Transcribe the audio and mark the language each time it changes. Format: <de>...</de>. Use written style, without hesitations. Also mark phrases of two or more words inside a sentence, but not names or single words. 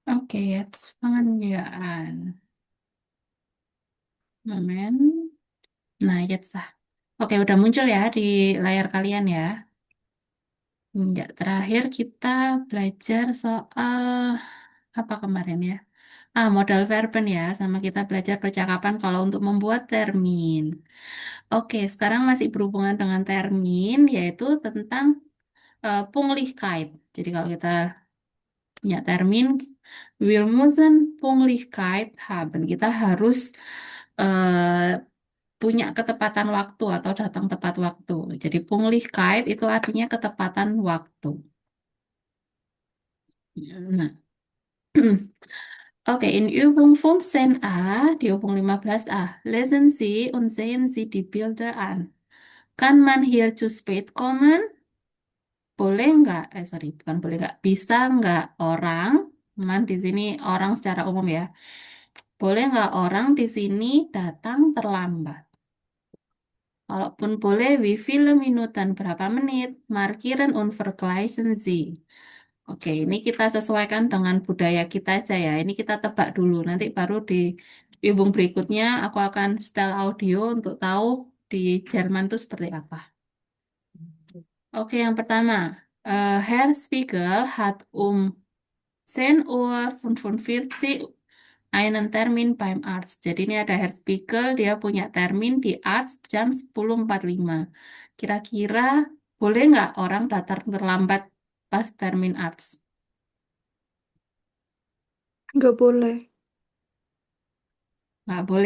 <id>Oke,</id> <de>jetzt fangen wir an. Moment.</de> <id>Nah, jetzt lah. Oke, udah muncul ya di layar kalian ya. Enggak, terakhir kita belajar soal apa kemarin ya?</id> <de>Modal verben</de> <id>ya, sama kita belajar percakapan kalau untuk membuat termin. Oke, sekarang masih berhubungan dengan termin, yaitu tentang Punglichkeit. Jadi kalau kita punya termin,</id> <de>wir müssen Punglichkeit haben.</de> <id>Kita harus eh, punya ketepatan waktu atau datang tepat waktu. Jadi Punglichkeit itu artinya ketepatan waktu. Nah, oke,</id> <de>in Übung 15a, di Übung 15a, lesen Sie und sehen Sie die Bilder an. Kann man hier zu spät kommen?</de> <id>Boleh nggak? Sorry, bukan boleh nggak. Bisa nggak orang, man di sini orang secara umum ya. Boleh nggak orang di sini datang terlambat? Kalaupun boleh,</id> <de>wie viele Minuten,</de> <id>berapa menit?</id> <de>Markieren und vergleichen Sie.</de> <id>Oke, ini kita sesuaikan dengan budaya kita aja ya. Ini kita tebak dulu. Nanti baru di hubung berikutnya aku akan setel audio untuk tahu di Jerman itu seperti apa. Oke, yang pertama.</id> <de>Herr Spiegel hat 10:45 einen Termin beim Arzt.</de> <id>Jadi ini ada Herr Spiegel, dia punya termin di Arzt jam 10.45. Kira-kira boleh nggak orang datang terlambat pas termin Arzt? Nggak boleh. Nggak boleh.</id>